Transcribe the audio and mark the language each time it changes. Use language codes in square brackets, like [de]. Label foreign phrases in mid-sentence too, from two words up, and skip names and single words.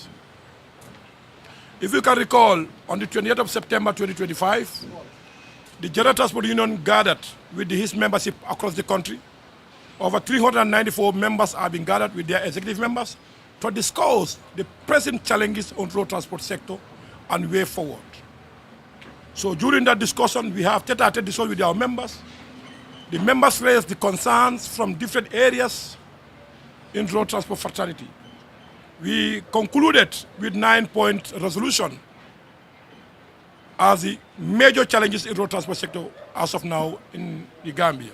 [en] If you can recall, on the 28th of September 2025, the General Transport Union gathered with his membership across the country. Over 394 members have been gathered with their executive members to discuss the present challenges on road transport sector and way forward. So during that discussion, we have tete-a-tete discussion with our members. The members raised the concerns from different areas in road transport fraternity. We concluded with 9-point resolution as the major challenges in road transport sector as of now in the Gambia.